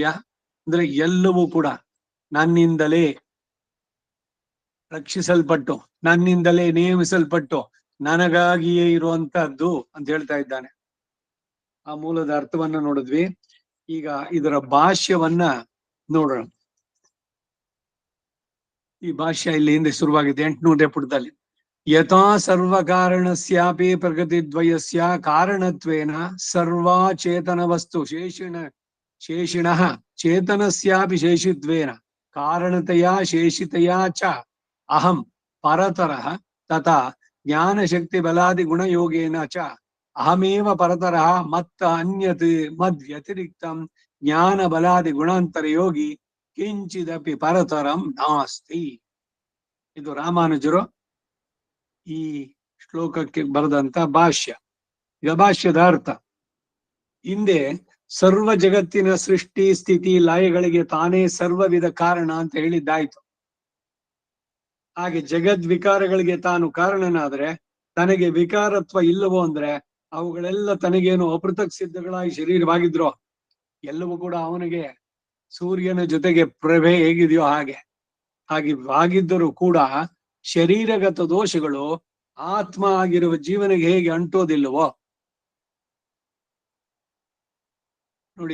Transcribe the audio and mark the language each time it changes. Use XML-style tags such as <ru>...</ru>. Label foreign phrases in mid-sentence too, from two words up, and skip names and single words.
<kn>ಅಂದ್ರೆ ಎಲ್ಲವೂ ಕೂಡ ನನ್ನಿಂದಲೇ ರಕ್ಷಿಸಲ್ಪಟ್ಟು, ನನ್ನಿಂದಲೇ ನೇಮಿಸಲ್ಪಟ್ಟು, ನನಗಾಗಿಯೇ ಇರುವಂತಹದ್ದು ಅಂತ ಹೇಳ್ತಾ ಇದ್ದಾನೆ. ಆ ಮೂಲದ ಅರ್ಥವನ್ನ ನೋಡಿದ್ವಿ. ಈಗ ಇದರ ಭಾಷ್ಯವನ್ನ ನೋಡೋಣ. ಈ ಭಾಷ್ಯ ಇಲ್ಲಿ ಹಿಂದೆ ಶುರುವಾಗಿದೆ 800ನೇ ಪುಟದಲ್ಲಿ.</kn> <sa>ಯಥಾ ಸರ್ವ ಕಾರಣಸ್ಯಾಪಿ ಪ್ರಗತಿದ್ವಯಸ್ಯ ಕಾರಣತ್ವೇನ ಸರ್ವಾಚೇತನ ವಸ್ತು ಶೇಷಿಣಃ ಚೇತನಸ್ಯಾಪಿ ಶೇಷಿತ್ವೇನ ಕಾರಣತೆಯ ಶೇಷಿತೆಯ ಚ ಅಹಂ ಪರತರಃ ತಥಾ ಜ್ಞಾನಶಕ್ತಿ ಬಲಾದಿ ಗುಣಯೋಗೇನ ಚ ಅಹಮೇವ ಪರತರಃ ಮತ್ತ ಅನ್ಯತ್ ಮದ್ ವ್ಯತಿರಿಕ್ತಂ ಜ್ಞಾನ ಬಲಾದಿ ಗುಣಾಂತರ ಯೋಗಿ ಕಿಂಚಿದಪಿ ಪರತರಂ ನಾಸ್ತಿ.</sa> <kn>ಇದು ರಾಮಾನುಜರು ಈ ಶ್ಲೋಕಕ್ಕೆ ಬರೆದಂತ ಭಾಷ್ಯ. ಈಗ ಭಾಷ್ಯದ ಅರ್ಥ. ಹಿಂದೆ ಸರ್ವ ಜಗತ್ತಿನ ಸೃಷ್ಟಿ ಸ್ಥಿತಿ ಲಯಗಳಿಗೆ ತಾನೇ ಸರ್ವವಿಧ ಕಾರಣ ಅಂತ ಹೇಳಿದ್ದಾಯ್ತು. ಹಾಗೆ ಜಗದ್ವಿಕಾರಗಳಿಗೆ ತಾನು ಕಾರಣನಾದ್ರೆ ತನಗೆ ವಿಕಾರತ್ವ ಇಲ್ಲವೋ ಅಂದ್ರೆ ಅವುಗಳೆಲ್ಲ ತನಗೇನು ಅಪೃಥಕ್ ಸಿದ್ಧಗಳಾಗಿ ಶರೀರವಾಗಿದ್ರೋ ಎಲ್ಲವೂ ಕೂಡ ಅವನಿಗೆ ಸೂರ್ಯನ ಜೊತೆಗೆ ಪ್ರಭೆ ಹೇಗಿದೆಯೋ ಹಾಗೆ ಆಗಿದ್ದರೂ ಕೂಡ ಶರೀರಗತ ದೋಷಗಳು ಆತ್ಮ ಆಗಿರುವ ಜೀವನಿಗೆ ಹೇಗೆ ಅಂಟೋದಿಲ್ಲವೋ ನೋಡಿ.</kn>